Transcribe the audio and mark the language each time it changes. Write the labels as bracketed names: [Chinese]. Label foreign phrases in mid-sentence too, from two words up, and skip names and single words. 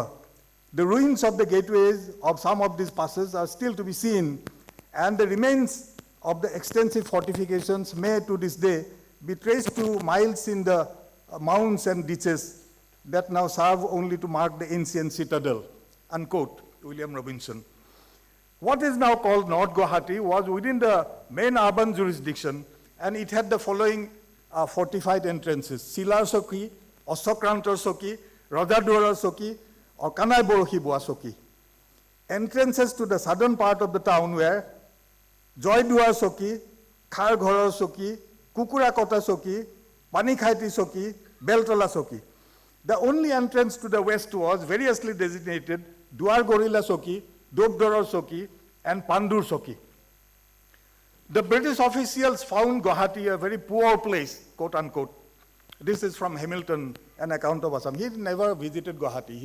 [English] The ruins of the gateways of some of these passes are still to be seen, and the remains of the extensive fortifications may to this day be traced to miles in the mounds and ditches that now serve only to mark the ancient citadel," unquote, William Robinson. What is now called North Guwahati was within the main urban jurisdiction, and it had the following fortified entrances: Silar Soki, Osokrantor Soki, Rajaduara Soki, or Kanai Borohi Boa Soki. Entrances to the southern part of the town were Joyduar Soki, Kharghora Soki, Kukurakota Soki, Panikhaiti Soki, Beltola Soki. The only entrance to the west was variously designated Duar Gorilla Soki, Dobdora Soki, and Pandur Soki. The British officials found Guwahati a very poor place, quote unquote. This is from Hamilton, an account of Assam. He never visited Guwahati.